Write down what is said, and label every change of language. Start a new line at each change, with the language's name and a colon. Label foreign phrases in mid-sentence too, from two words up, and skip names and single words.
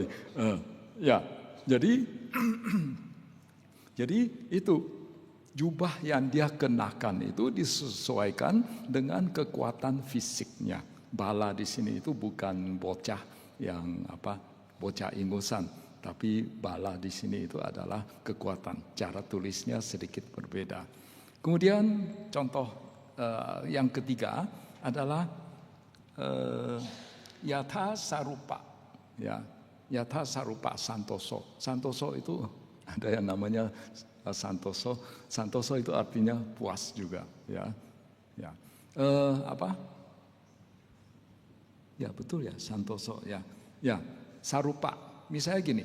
Indonesian: Ya, jadi itu jubah yang dia kenakan itu disesuaikan dengan kekuatan fisiknya. Bala di sini itu bukan bocah yang bocah ingusan, tapi bala di sini itu adalah kekuatan. Cara tulisnya sedikit berbeda. Kemudian contoh yang ketiga adalah
Pali: yatha sarupa,
Indonesian: ya.
Pali: Yatha sarupa santoso.
Indonesian: Santoso itu ada yang namanya santoso. Santoso itu artinya puas juga, ya. Ya. Ya betul ya, santoso ya. Ya, sarupa. Misalnya gini.